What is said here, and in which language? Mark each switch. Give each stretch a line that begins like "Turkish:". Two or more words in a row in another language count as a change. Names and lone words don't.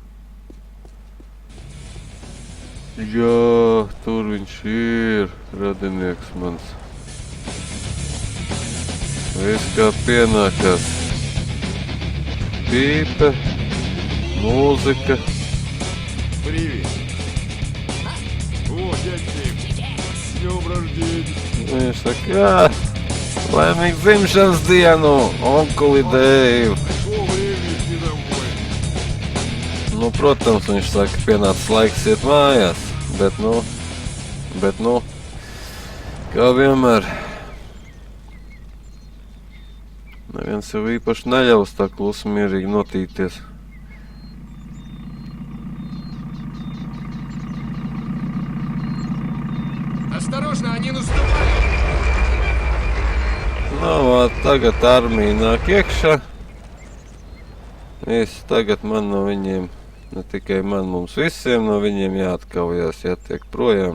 Latvian: Jā, tur viņš ir, radinieks mans. Viss kā pienākās. Pīpe, mūzika.
Russian: Привет. О, дядь Тим. С днем рождения.
Latvian: Viņš saka, jā, laimīgu dzimšanas dienu, onkuli Deiv.
Russian: Пришло время идти домой.
Latvian: Nu, protams, viņš saka, pienācis laiks iet mājās, bet nu, kā vienmēr, neviens jau īpaši neļaus tā klusi mierīgi notīties.
Russian: Осторожно, они наступают!
Latvian: Nu, tagad armija nāk iekšā. Viss tagad man no viņiem, ne tikai man, mums visiem no viņiem jāatkaujās, jātiek projām.